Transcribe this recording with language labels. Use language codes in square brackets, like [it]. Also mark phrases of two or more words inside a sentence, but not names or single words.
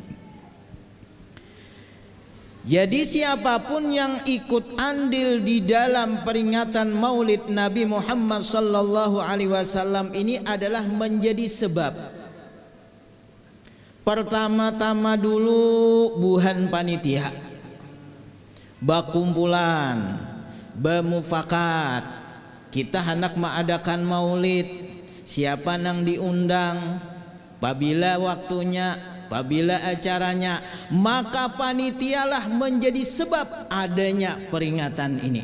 [id] Jadi siapapun yang ikut andil di dalam peringatan maulid Nabi Muhammad [ar] sallallahu alaihi wasallam [id] ini adalah menjadi sebab. Pertama-tama dulu [bjn] buhan panitia, bakumpulan, [id] bermufakat, kita hendak mengadakan maulid, siapa nang diundang, apabila waktunya, apabila acaranya, maka panitialah menjadi sebab adanya peringatan ini.